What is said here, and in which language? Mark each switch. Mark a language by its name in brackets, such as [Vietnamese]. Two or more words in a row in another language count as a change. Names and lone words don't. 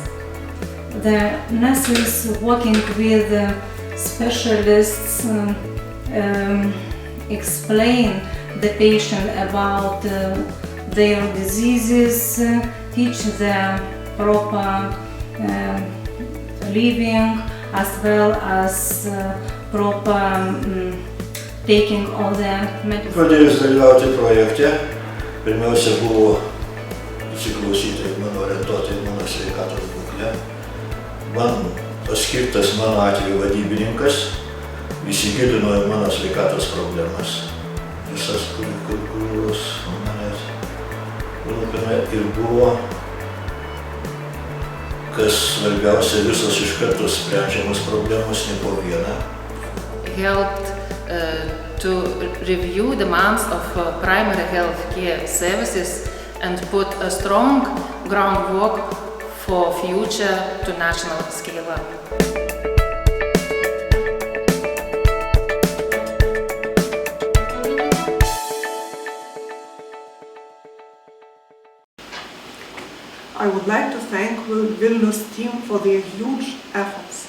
[English] The nurses working with specialists explain the patient about their diseases, teach them proper living as well as proper taking of the medicine. [Lithuanian] Pradėjus dalyvauti projekte, pirmiausia buvo įsiklausyti ir mano orientuoti į mano sveikatos būklę. Man paskirtas mano atveju vadybininkas, įsigilino į mano sveikatos problemas, visas, kurios manęs rūpina, ir buvo, kas svarbiausia, visos iš karto sprendžiamos problemos, ne po vieną. [English] Helped to review demands of primary health care services and put a strong groundwork for future to national scale up. I would like to thank Vilnius team for their huge efforts.